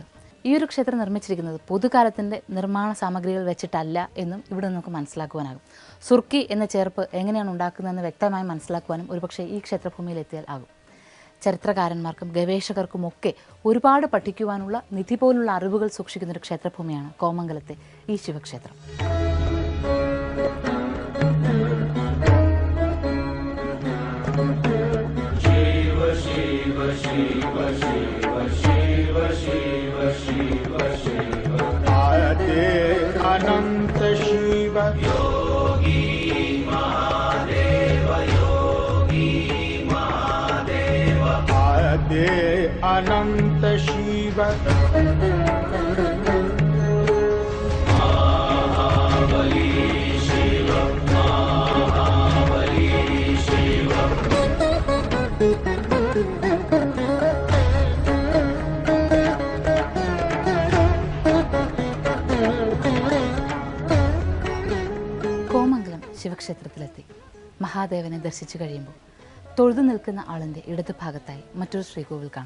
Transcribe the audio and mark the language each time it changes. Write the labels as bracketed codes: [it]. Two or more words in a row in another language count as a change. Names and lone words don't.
[ml] ഈ ഒരു ക്ഷേത്രം നിർമ്മിച്ചിരിക്കുന്നത് പൊതുകാലത്തിൻ്റെ നിർമ്മാണ സാമഗ്രികൾ വെച്ചിട്ടല്ല എന്നും ഇവിടെ നമുക്ക് മനസ്സിലാക്കുവാനാകും. സുർക്കി എന്ന ചേർപ്പ് എങ്ങനെയാണ് ഉണ്ടാക്കുന്നതെന്ന് വ്യക്തമായി മനസ്സിലാക്കുവാനും ഒരുപക്ഷെ ഈ ക്ഷേത്രഭൂമിയിൽ എത്തിയാൽ ആകും. ചരിത്രകാരന്മാർക്കും ഗവേഷകർക്കുമൊക്കെ ഒരുപാട് പഠിക്കുവാനുള്ള നിധി പോലുള്ള അറിവുകൾ സൂക്ഷിക്കുന്നൊരു ക്ഷേത്രഭൂമിയാണ് കോമംഗലത്തെ ഈ ശിവക്ഷേത്രം. [sa] अनंत शिव योगी महादेव योगी महादेव आदे अनंत शिव महाबली शिव महाबली शिव. [ml] ശിവക്ഷേത്രത്തിലെത്തി മഹാദേവനെ ദർശിച്ചു കഴിയുമ്പോൾ തൊഴുതു നിൽക്കുന്ന ആളിൻ്റെ ഇടതുഭാഗത്തായി മറ്റൊരു ശ്രീകോവിൽ കാണും.